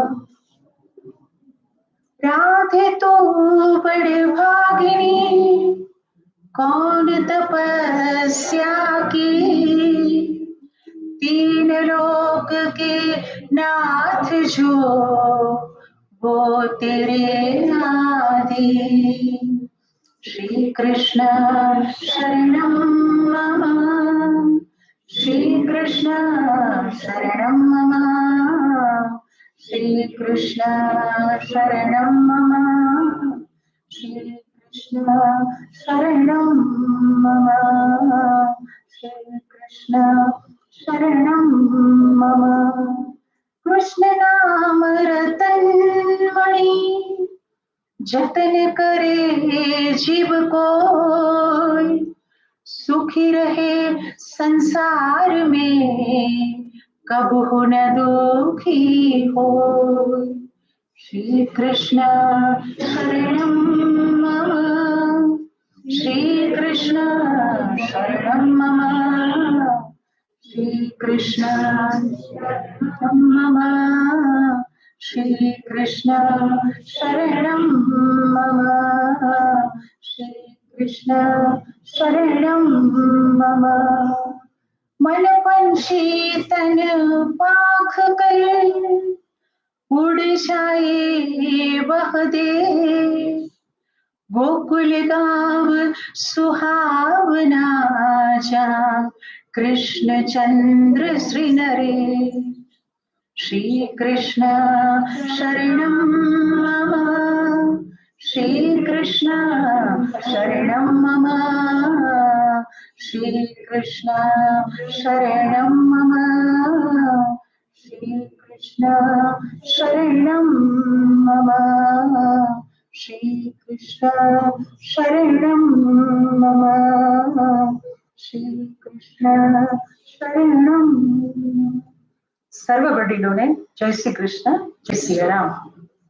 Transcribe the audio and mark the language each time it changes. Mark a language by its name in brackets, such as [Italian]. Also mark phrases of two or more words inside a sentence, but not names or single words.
[Hindi] राधे तो बड़ भागिनी, कौन तपस्या की, तीन लोक के नाथ जो वो तेरे आदि. [Sanskrit] श्री कृष्ण शरणम मम, श्री कृष्ण शरणम मम, श्री कृष्ण शरणम मम, श्री कृष्ण शरणम मम, श्री कृष्ण शरणम मम. कृष्ण नाम रतन मणि, जतन करे जीव कोई, सुखी रहे संसार में, कबहु न दुखी हो. श्री कृष्ण शरणम मम, श्रीकृष्ण शरणं मम श्रीकृष्ण शरणं मम श्रीकृष्ण शरणं मम श्रीकृष्ण शरणं मम [Hindi] मन पंछी तन पाख कर उड़ जाए वह दे गोकुल गाँव सुहावना जहाँ कृष्ण चंद्र श्री नरे श्री कृष्ण [Sanskrit] शरणं मम श्री कृष्ण शरणं मम श्री कृष्ण शरणं मम श्री कृष्ण शरणं मम श्री कृष्ण शरणं मम श्री कृष्ण [Hindi] शरणं [Gujarati] सर्व वडीलों ने [Hindi] जय श्री कृष्ण जय सिया राम।